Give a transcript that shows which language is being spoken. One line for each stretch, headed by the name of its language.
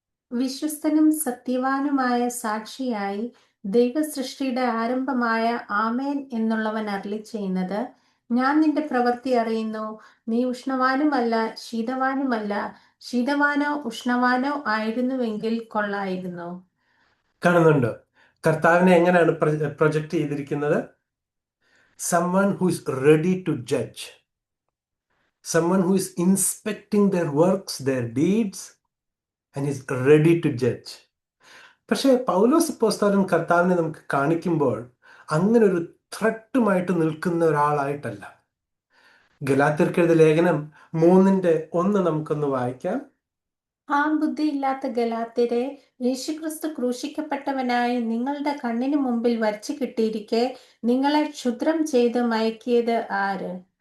Malayalam: വിശ്വസ്തനും സത്യവാനുമായ സാക്ഷിയായി ദൈവസൃഷ്ടിയുടെ ആരംഭമായ ആമേൻ എന്നുള്ളവൻ അരുളിച്ചെയ്യുന്നത്, ഞാൻ നിന്റെ പ്രവൃത്തി അറിയുന്നു. നീ ഉഷ്ണവാനുമല്ല ശീതവാനുമല്ല. ശീതവാനോ ഉഷ്ണവാനോ ആയിരുന്നുവെങ്കിൽ കൊള്ളായിരുന്നു. കാണുന്നുണ്ടോ കർത്താവിനെ എങ്ങനെയാണ് പ്രൊജക്ട് ചെയ്തിരിക്കുന്നത്?
English: someone who is ready to judge, someone who is inspecting their works, their deeds, and is ready to judge.
Malayalam: പക്ഷേ പൗലോസ് അപ്പോസ്തലൻ കർത്താവിനെ നമുക്ക് കാണിക്കുമ്പോൾ അങ്ങനെ ഒരു ത്രട്ടുമായിട്ട് നിൽക്കുന്ന ഒരാളായിട്ടല്ല. ഗലാത്യർക്കെഴുതിയ ലേഖനം 3:1 നമുക്കൊന്ന് വായിക്കാം. ആ ബുദ്ധിയില്ലാത്ത ഗലാത്യരെ, യേശുക്രിസ്തു ക്രൂശിക്കപ്പെട്ടവനായി നിങ്ങളുടെ കണ്ണിന് മുമ്പിൽ വരച്ചു കിട്ടിയിരിക്കെ നിങ്ങളെ ക്ഷുദ്രം ചെയ്ത് മയക്കിയത് ആര്?